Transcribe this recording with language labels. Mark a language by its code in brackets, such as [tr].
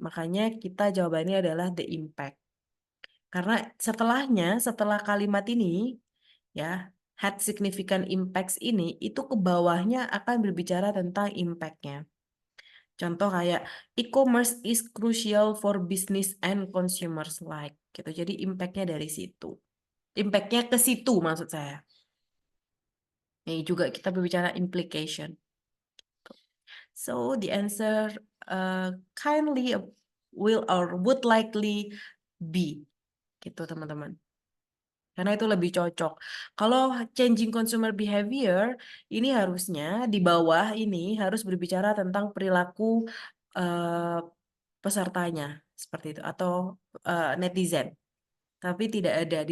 [id] Makanya kita jawabannya adalah [en] the impact. [id] Karena setelah kalimat ini ya, [en] had significant impacts [id] ini itu ke bawahnya akan berbicara tentang impact-nya. Contoh kayak [en] e-commerce is crucial for business and consumers like [id] gitu. Jadi impact-nya dari situ. Impact-nya ke situ maksud saya. Ini juga kita berbicara implication. [en] So the answer kindly will or would likely be [id] gitu teman-teman. Karena itu lebih cocok. Kalau [en] changing consumer behavior, [id] ini harusnya di bawah ini harus berbicara tentang perilaku pesertanya seperti itu atau netizen. Tapi tidak ada.